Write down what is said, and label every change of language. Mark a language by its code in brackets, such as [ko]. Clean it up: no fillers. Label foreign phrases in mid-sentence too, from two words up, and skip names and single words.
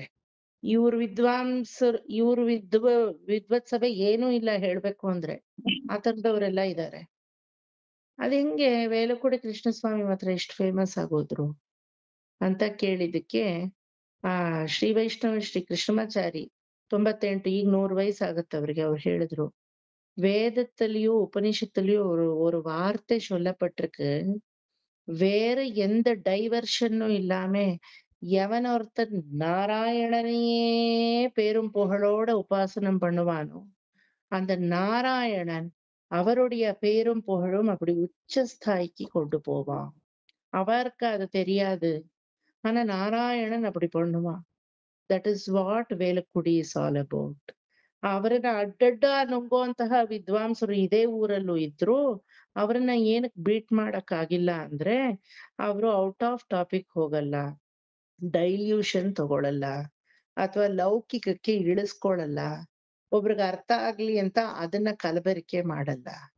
[kn] ಇವ್ರ ವಿದ್ವಾಂಸರು, ಇವ್ರ ವಿದ್ವತ್ ಸಭೆ ಏನೂ ಇಲ್ಲ ಹೇಳ್ಬೇಕು ಅಂದ್ರೆ, ಆ ತರದವ್ರೆಲ್ಲ ಇದ್ದಾರೆ. ಅದ್ ಹೆಂಗೆ ವೇಲುಕುಡಿ ಕೃಷ್ಣಸ್ವಾಮಿ ಮಾತ್ರ ಎಷ್ಟು ಫೇಮಸ್ ಆಗೋದ್ರು ಅಂತ ಕೇಳಿದಕ್ಕೆ, ಶ್ರೀ ವೈಷ್ಣವ ಶ್ರೀ ಕೃಷ್ಣಮಾಚಾರಿ 98, ಈಗ 100 ವಯಸ್ಸಾಗತ್ತೆ ಅವ್ರಿಗೆ. ಅವ್ರು ಹೇಳಿದ್ರು, [ta] வேதத்திலயோ உபனிஷத்துலயோ ஒரு வார்த்தை சொல்லப்பட்டிருக்கு, வேற எந்த டைவர்ஷனும் இல்லாம எவன் ஒருத்தன் நாராயணனையே பேரும் புகழோட உபாசனம் பண்ணுவானோ அந்த நாராயணன் அவருடைய பேரும் புகழும் அப்படி உச்சஸ்தாய்க்கு கொண்டு போவான். அவருக்கு அது தெரியாது, ஆனா நாராயணன் அப்படி பண்ணுவான். [en] That is what ವೇಲುಕುಡಿ is all about. [kn] ಅವರನ್ನ ಅಡ್ಡಡ್ಡ ನುಂಗುವಂತಹ ವಿದ್ವಾಂಸರು ಇದೇ ಊರಲ್ಲೂ ಇದ್ರು. ಅವ್ರನ್ನ ಏನಕ್ ಬೀಟ್ ಮಾಡಕ್ ಆಗಿಲ್ಲ ಅಂದ್ರೆ, ಅವರು [en] out of topic [kn] ಹೋಗಲ್ಲ, ಡೈಲ್ಯೂಷನ್ ತಗೊಳಲ್ಲ, ಅಥವಾ ಲೌಕಿಕಕ್ಕೆ ಇಳಿಸ್ಕೊಳಲ್ಲ, ಒಬ್ರಿಗೆ ಅರ್ಥ ಆಗ್ಲಿ ಅಂತ ಅದನ್ನ ಕಲಬೆರಕೆ ಮಾಡಲ್ಲ.